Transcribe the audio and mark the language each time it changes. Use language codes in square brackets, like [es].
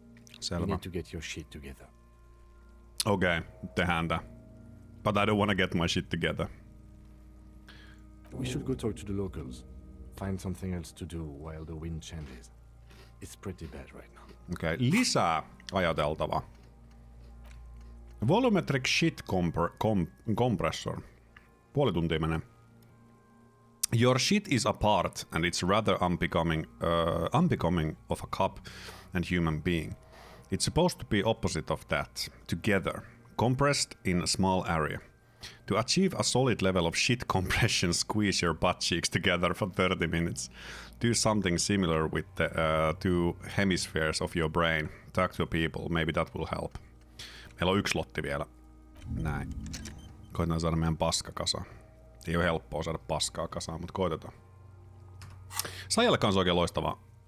[en] You [fi] Selvä. [en] need to get your shit together. [fi] Okei, tehdään tää. [en] But I don't wanna get my shit together. We should go talk to the locals. Find something else to do while the wind changes. It's pretty bad right now. [fi] Okei, lisää ajateltavaa. [en] Volumetric shit compressor. [fi] Puoli tuntia menee. [en] Your shit is apart and it's rather unbecoming of a cop and human being. It's supposed to be opposite of that. Together. Compressed in a small area. To achieve a solid level of shit compression, squeeze your butt cheeks together for 30 minutes. Do something similar with the 2 hemispheres of your brain. Talk to people, maybe that will help. [fi] Meillä on 1 slotti vielä. Näin. Koitetaan saada meidän paska kasaan. Ei ole helppoa saada paskaa kasaan, mutta koitetaan. Sajalle kanssa oikein loistavaa.